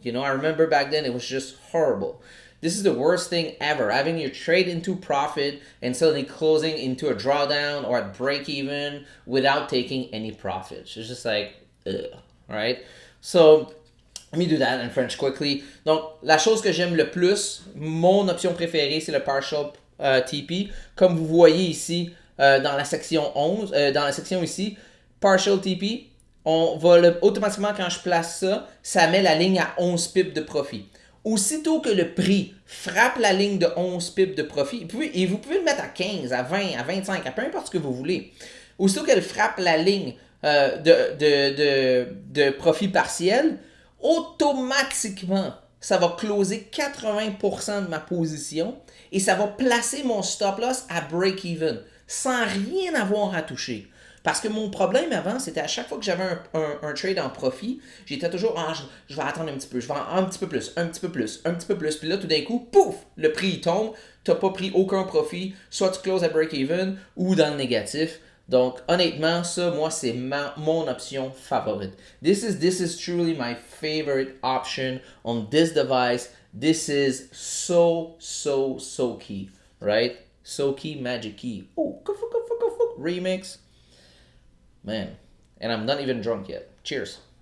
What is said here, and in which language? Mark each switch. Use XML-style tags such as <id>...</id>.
<en>You know, I remember back then it was just horrible. This is the worst thing ever. Having your trade into profit and suddenly closing into a drawdown or at break even without taking any profits. It's just like, ugh, right? So, let me do that in French quickly.</en> <fr>Donc, la chose que j'aime le plus, mon option préférée, c'est le partial TP. Comme vous voyez ici, dans la section 11, dans la section ici, partial TP, on va automatiquement, quand je place ça, ça met la ligne à 11 pips de profit. Aussitôt que le prix frappe la ligne de 11 pips de profit, et vous pouvez le mettre à 15, à 20, à 25, à peu importe ce que vous voulez. Aussitôt qu'elle frappe la ligne de profit partiel, automatiquement, ça va closer 80% de ma position et ça va placer mon stop loss à break-even sans rien avoir à toucher. Parce que mon problème avant, c'était à chaque fois que j'avais un trade en profit, j'étais toujours, je vais attendre un petit peu, je vais un petit peu plus. Puis là, tout d'un coup, pouf, le prix il tombe, tu n'as pas pris aucun profit, soit tu closes à break-even ou dans le négatif. Donc, honnêtement, ça, moi, c'est mon option favorite.</fr> <en>This is truly my favorite option on this device. This is so key, right? So key, magic key. Oh, remix. Man, and I'm not even drunk yet. Cheers.</en>